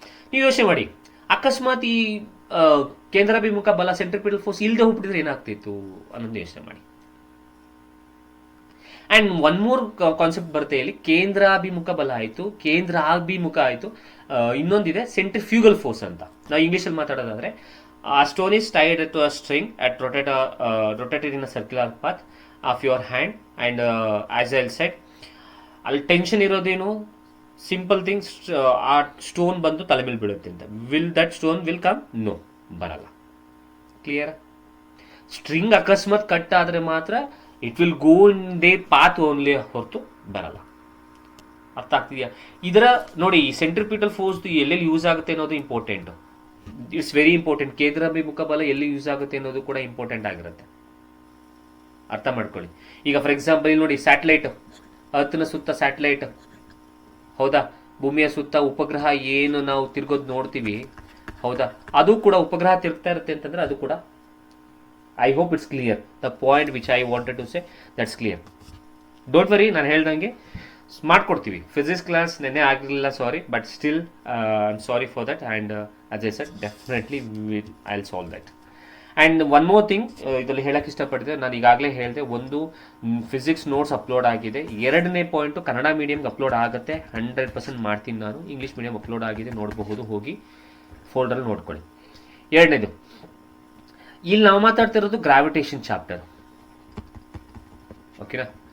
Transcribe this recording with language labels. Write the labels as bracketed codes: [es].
[kn] ನೀವು ಯೋಚನೆ ಮಾಡಿ, ಅಕಸ್ಮಾತ್ ಈ ಕೇಂದ್ರಾಭಿಮುಖ ಬಲ ಸೆಂಟ್ರಿಪಿಟಲ್ ಫೋರ್ಸ್ ಇಲ್ಲದೆ ಹೋಗ್ಬಿಟ್ಟಿದ್ರೆ ಏನಾಗ್ತಿತ್ತು ಅನ್ನೋದು ಯೋಚನೆ ಮಾಡಿ. ಆ್ಯಂಡ್ ಒನ್ ಮೋರ್ ಕಾನ್ಸೆಪ್ಟ್ ಬರುತ್ತೆ ಇಲ್ಲಿ. ಕೇಂದ್ರಾಭಿಮುಖ ಬಲ ಆಯಿತು, ಕೇಂದ್ರಾಭಿಮುಖ ಆಯಿತು, ಇನ್ನೊಂದಿದೆ ಸೆಂಟ್ರಿಫ್ಯೂಗಲ್ ಫೋರ್ಸ್ ಅಂತ. ನಾವು ಇಂಗ್ಲೀಷಲ್ಲಿ ಮಾತಾಡೋದಾದ್ರೆ, [en] a stone is tied to a string at rotated in a circular path of your hand, and as I said, [kn] ಅಲ್ಲಿ ಟೆನ್ಷನ್ ಇರೋದೇನು, ಸಿಂಪಲ್ ಥಿಂಗ್ಸ್, ಆ ಸ್ಟೋನ್ ಬಂದು ತಲೆ ಮೇಲೆ ಬೀಳುತ್ತೆ ಅಂತ. [en] Will that stone will come? No, ಬರಲ್ಲ. Clear? [kn] ಸ್ಟ್ರಿಂಗ್ ಅಕಸ್ಮಾತ್ cut ಆದರೆ ಮಾತ್ರ [en] it will go in the path only, [kn] ಹೊರತು ಬರಲ್ಲ. ಅರ್ಥ ಆಗ್ತಿದೆಯಾ? ಇದರ ನೋಡಿ, ಈ ಸೆಂಟ್ರಿಪಿಟಲ್ ಫೋರ್ಸ್ ಎಲ್ಲೆಲ್ಲಿ ಯೂಸ್ ಆಗುತ್ತೆ ಅನ್ನೋದು ಇಂಪಾರ್ಟೆಂಟು. [en] It's very important. [kn] ಕೇಂದ್ರಾಭಿಮುಖ ಬಲ ಎಲ್ಲಿ ಯೂಸ್ ಆಗುತ್ತೆ ಅನ್ನೋದು ಕೂಡ ಇಂಪಾರ್ಟೆಂಟ್ ಆಗಿರುತ್ತೆ. ಅರ್ಥ ಮಾಡ್ಕೊಳ್ಳಿ. ಈಗ ಫಾರ್ ಎಕ್ಸಾಂಪಲ್ ಇಲ್ಲಿ ನೋಡಿ, ಸ್ಯಾಟಲೈಟ್, ಅರ್ತ್ನ ಸುತ್ತ ಸ್ಯಾಟಲೈಟ್, ಹೌದಾ, ಭೂಮಿಯ ಸುತ್ತ ಉಪಗ್ರಹ ಏನು ನಾವು ತಿರ್ಗೋದು ನೋಡ್ತೀವಿ, ಹೌದಾ, ಅದು ಕೂಡ ಉಪಗ್ರಹ ತಿರುಗ್ತಾ ಇರುತ್ತೆ ಅಂತಂದ್ರೆ ಅದು ಕೂಡ. [en] I hope it's clear the point which I wanted to say. That's clear. Don't worry, [kn] ನಾನು ಹೇಳ್ದಂಗೆ ಮಾಡ್ಕೊಡ್ತೀವಿ. [en] physics class [kn] ನೆನ್ನೆ ಆಗಿರಲಿಲ್ಲ, [en] Sorry, but still I am sorry for that. And as I said, definitely I'll solve that. And one more thing [kn] ಇದರಲ್ಲಿ ಹೇಳಕ್ಕೆ ಇಷ್ಟಪಡ್ತಿದ್ದೆ, ನಾನು ಈಗಾಗಲೇ ಹೇಳಿದೆ, ಒಂದು ಫಿಸಿಕ್ಸ್ ನೋಟ್ಸ್ ಅಪ್ಲೋಡ್ ಆಗಿದೆ. ಎರಡನೇ ಪಾಯಿಂಟು ಕನ್ನಡ ಮೀಡಿಯಮ್ಗೆ ಅಪ್ಲೋಡ್ ಆಗುತ್ತೆ, 100% ಮಾಡ್ತೀನಿ ನಾನು. ಇಂಗ್ಲೀಷ್ ಮೀಡಿಯಮ್ ಅಪ್ಲೋಡ್ ಆಗಿದೆ, ನೋಡಬಹುದು, ಹೋಗಿ ಫೋಲ್ಡರಲ್ಲಿ ನೋಡ್ಕೊಳ್ಳಿ. ಎರಡನೇದು, ಇಲ್ಲಿ ನಾವು ಮಾತಾಡ್ತಿರೋದು ಗ್ರಾವಿಟೇಷನ್ ಚಾಪ್ಟರ್, ಓಕೆನಾ?